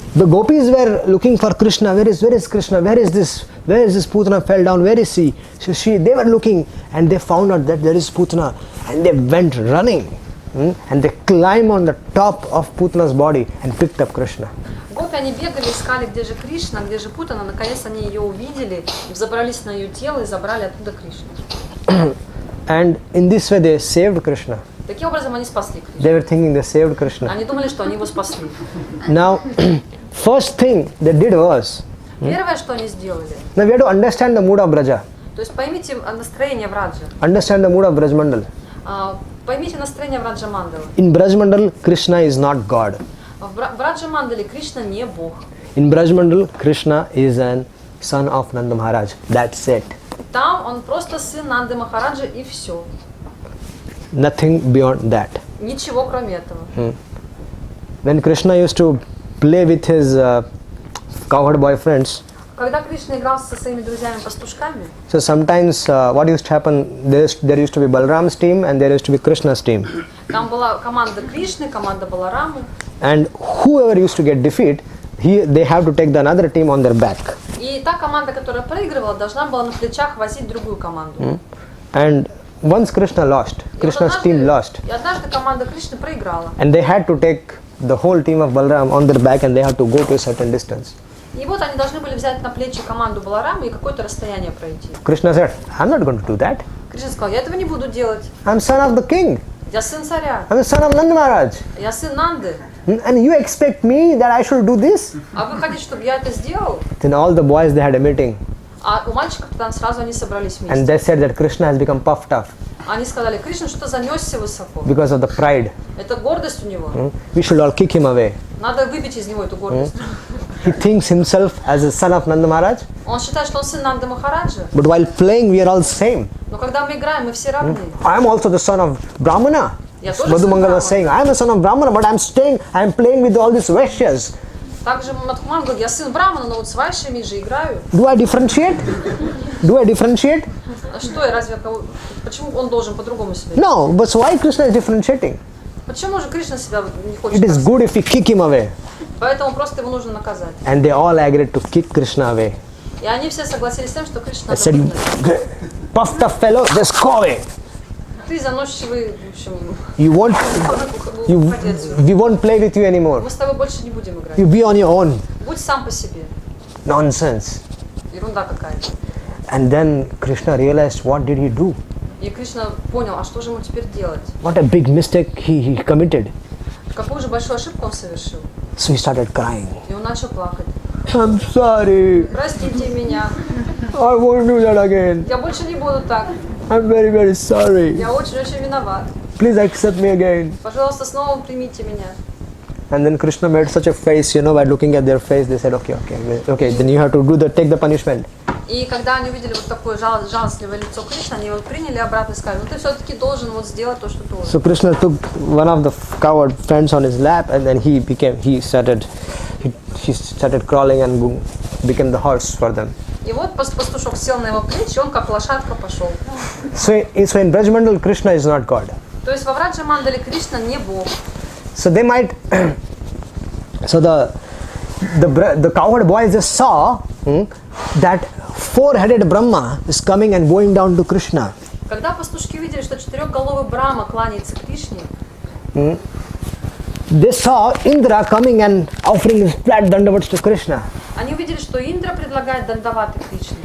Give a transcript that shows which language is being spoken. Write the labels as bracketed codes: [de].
[en] The gopis were looking for Krishna. Where is Krishna? Where is this Putana fell down? Where is he? So they were looking, and they found out that there is Putana, and they went running, and they climbed on the top of Putana's body and picked up Krishna. [ru] Гопи, они бегали, искали, где же Кришна, где же Путана. Наконец они ее увидели, забрались на ее тело и забрали оттуда Кришну. [en] And in this way they saved Krishna. [ru] Таким образом они спасли Кришну. [en] They were thinking they saved Krishna. [ru] Они думали, что они его спасли. [en] Now, first thing they did was, [ru] Первое, что они сделали, [en] now we have to understand the mood of Braja. [ru] то есть поймите настроение Враджа. [en] Understand the mood of Brajmandal. [ru] Поймите настроение Враджа Мандалы. [en] In Brajmandal, Krishna is not God. [ru] В Враджа Мандале Кришна не Бог. [en] In Brajmandal, Krishna is an son of Nanda Maharaj. That's it. [ru] Там он просто сын Нанды Махараджа и все. [en] Nothing beyond that. [ru] Ничего кроме этого. [en] When Krishna used to play with his cowherd boyfriends, [ru] Когда Кришна играл со своими друзьями-пастушками, [en] so sometimes what used to happen, there used to be Balram's team and there used to be Krishna's team. [ru] там была команда Кришны, команда Баларамы. [en] And whoever used to get defeat, they have to take the another team on their back. [ru] И та команда, которая проигрывала, должна была на плечах возить другую команду. [en] And once Krishna lost, Krishna's team lost, [ru] И однажды команда Кришны проиграла. [en] and they had to take the whole team of Balram on their back and they had to go to a certain distance. [ru] И вот они должны были взять на плечи команду Баларамы и какое-то расстояние пройти. [en] Krishna said, I'm not going to do that. [ru] Кришна сказал, я этого не буду делать. [en] I'm son of the king. [ru] Я сын царя. [en] I'm the son of Nanda Maharaj. [ru] Я сын Нанды. [en] And you expect me that I should do this? [ru] А вы хотите, чтобы я это сделал? [en] Then all the boys, they had a meeting. [ru] А у мальчиков там сразу они собрались [en] And [ru] вместе. [en] they said that Krishna has become puffed up [ru] Они сказали, Кришна что-то занесся высоко. [en] because of the pride. [ru] Это гордость у него. [en] We should all kick him away. [ru] Надо выбить из него эту гордость. [en] He thinks himself as a son of Nanda Maharaj, [ru] Он считает, что он сын Нанды Махараджа. [en] but while playing, we are all same. [ru] Но когда мы играем, мы все равны. [en] I am also the son of Brahmana. [ru] Я тоже [en] Madhu [ru] сын [en] Mangal was saying, I am a son of Brahmana, but I am playing with all these Vaishyas. [ru] Также Мадхуман говорит, я сын Брахмана, но вот с вайшами же играю. [en] Do I differentiate? Do I differentiate? [ru] А что я разве почему он должен по-другому себя? [en] No, but so why Krishna is differentiating? [ru] Почему же Кришна себя не [en] It [ru] хочет? [en] is [ru] так? [en] good if we kick him away. [ru] Поэтому просто его нужно наказать. [en] And they all agreed to kick Krishna away. [ru] И они все согласились с тем, что Кришна [en] I [ru] надо [en] said, [ru] выгнать. [en] puffed up fellow, just go away. [ru] Ты заносчивый, в общем, [en] You won't, [ru] уходи отсюда. [en] we won't play with you anymore. [ru] Мы с тобой больше не будем играть. [en] You be on your own. [ru] Будь сам по себе. [en] Nonsense. [ru] Ерунда какая-то. [en] And then Krishna realized, what did he do? [ru] И Кришна понял, а что же ему теперь делать? [en] What a big mistake he committed. [ru] Какую же большую ошибку он совершил? [en] So he started crying. [ru] И он начал плакать. [en] I'm sorry. [ru] Простите меня. [en] I won't do that again. [ru] Я больше не буду так. [en] I'm very, very sorry. [ru] Я очень-очень виноват. [en] Please accept me again. [ru] Пожалуйста, снова примите меня. [en] And then Krishna made such a face, by looking at their face, they said, okay, then you have to take the punishment. [ru] И когда они увидели вот такое жалостливое лицо Кришны, они его приняли обратно и сказали, ну ты все-таки должен вот сделать то, что должен. [en] So Krishna took one of the coward friends on his lap, and then he started crawling and became the horse for them. [ru] И вот пастушок сел на его плечи, он как лошадка пошел. [en] So in Brajmandal, Krishna is not God. [ru] То есть во Враджа Мандале Кришна не Бог. [en] So they might, so the cowherd boys just saw that four-headed Brahma is coming and going down to Krishna. [ru] Когда пастушки увидели, что четырехголовый Брахма кланяется Кришне, [en] They saw Indra coming and offering his flat dandavats to Krishna. [ru] они увидели, что Индра предлагает дандаваты Кришне.